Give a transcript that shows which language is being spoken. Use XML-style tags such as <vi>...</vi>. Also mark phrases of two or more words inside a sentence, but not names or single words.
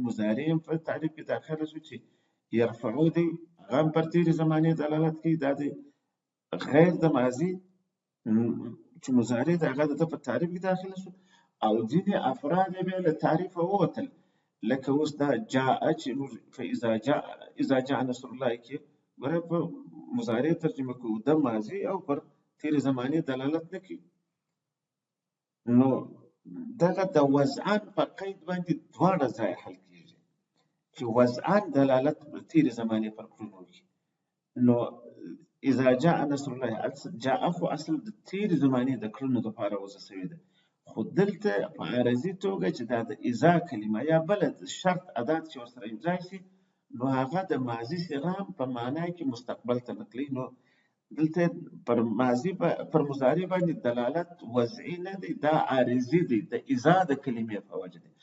<ps>مضارع هم په تعریف کې داخله شو چې یرفعو دی هغه هم پر تېرې زمانې دلالت کوي، دا دی غیر د ماضي چې مضارع دی هغه د ده په تعریف کې داخله شو. او ځینې افراد یې بیا له تعریفه ووتل، لکه اوس دا جاء چې موږ</ps> <ar>اذا جاء نصر الله</ar> <ps>کې ګوره په مضارع ترجمه کوو، د ماضي او پر تېرې زمانې دلالت نه کوي. نو دغه د وضعا په قید باندې دواړه ځای حل کېږي چې وضعا دلالت په تېرې زمانې پر کړنو وکړي. نو</ps> <ar>اذا جاء نصر الله جاء</ar> <ps>خو اصل د تېرې زمانې د کړنو دپاره وضع شوې ده، خو دلته په عارضي توګه چې دا د اذا کلمه یا بله د شرط ادات چې ورسره یوځای شي نو هغه د ماضي صیغه هم په معنا کې مستقبل ته نقلوي. نو دلته پر ماضي پر مضارع باندې دلالت وضعي نه دی، دا عارضي دی د اذا د کلمې په وجه دی.</ps>